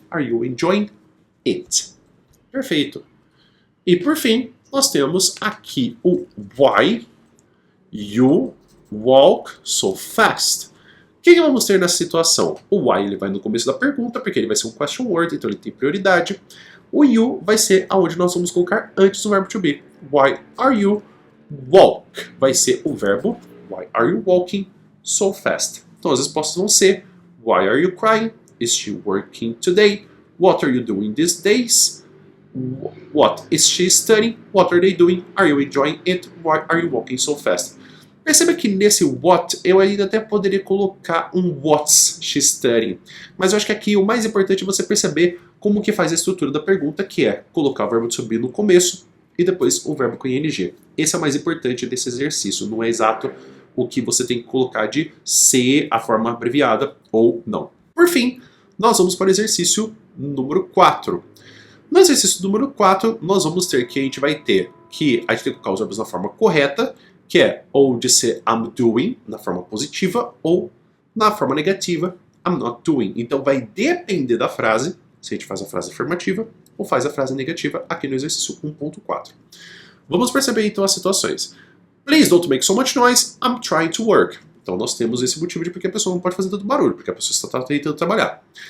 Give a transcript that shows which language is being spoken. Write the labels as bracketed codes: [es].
[en] Are you enjoying it? [pt] Perfeito. E por fim, nós temos aqui o [en] why you walk so fast. [pt] O que vamos ter nessa situação? O why ele vai no começo da pergunta, porque ele vai ser um question word, então ele tem prioridade. O you vai ser aonde nós vamos colocar antes do verbo to be. [en] Why are you walk? [pt] Vai ser o verbo. [en] Why are you walking so fast? [pt] Então as respostas vão ser [en] Why are you crying? Is she working today? What are you doing these days? What is she studying? What are they doing? Are you enjoying it? Why are you walking so fast? [pt] Perceba que nesse what eu ainda até poderia colocar um [en] what's she studying. [pt] Mas eu acho que aqui o mais importante é você perceber como que faz a estrutura da pergunta, que é colocar o verbo to be no começo e depois o verbo com ing. Esse é o mais importante desse exercício, não é exato o que você tem que colocar de ser a forma abreviada ou não. Por fim, nós vamos para o exercício número 4. No exercício número 4, nós vamos ter que a gente vai ter que a gente tem que colocar os verbos na forma correta, que é ou de ser [en] I'm doing, [pt] na forma positiva, ou na forma negativa, [en] I'm not doing. [pt] Então vai depender da frase, se a gente faz a frase afirmativa ou faz a frase negativa aqui no exercício 1.4. Vamos perceber então as situações. [en] Please don't make so much noise, I'm trying to work. [pt] Então nós temos esse motivo de porque a pessoa não pode fazer tanto barulho, porque a pessoa está tentando trabalhar.